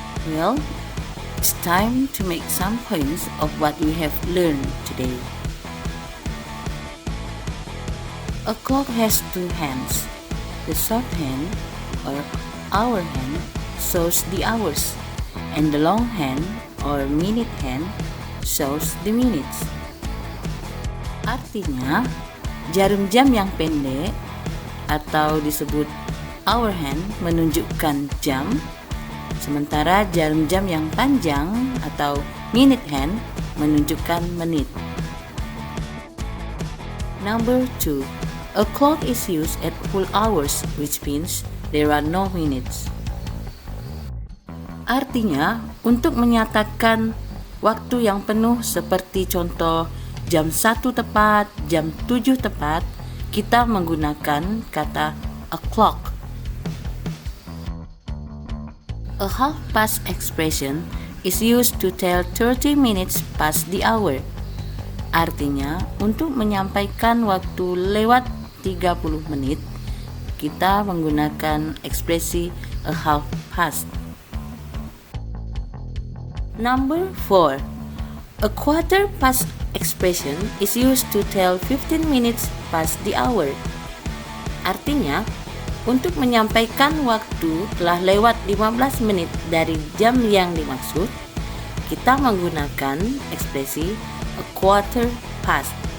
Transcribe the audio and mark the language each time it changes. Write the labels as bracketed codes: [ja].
[en] Well, it's time to make some points of what we have learned today. A clock has 2 hands. The short hand, or hour hand, shows the hours, and the long hand, or minute hand, shows the minutes. [id] Artinya, jarum jam yang pendek atau disebut hour hand menunjukkan jam, sementara jarum jam yang panjang atau minute hand menunjukkan menit. [en] Number 2. A clock is used at full hours, which means there are no minutes. [id] Artinya, untuk menyatakan waktu yang penuh seperti contoh jam 1 tepat, jam 7 tepat, kita menggunakan kata o'clock. [en] A half-past expression is used to tell 30 minutes past the hour. [id] Artinya, untuk menyampaikan waktu lewat 30 menit, kita menggunakan ekspresi a half past. [en] Number 4. A quarter past expression is used to tell 15 minutes past the hour. [id] Artinya, untuk menyampaikan waktu telah lewat 15 menit dari jam yang dimaksud, kita menggunakan ekspresi a quarter past.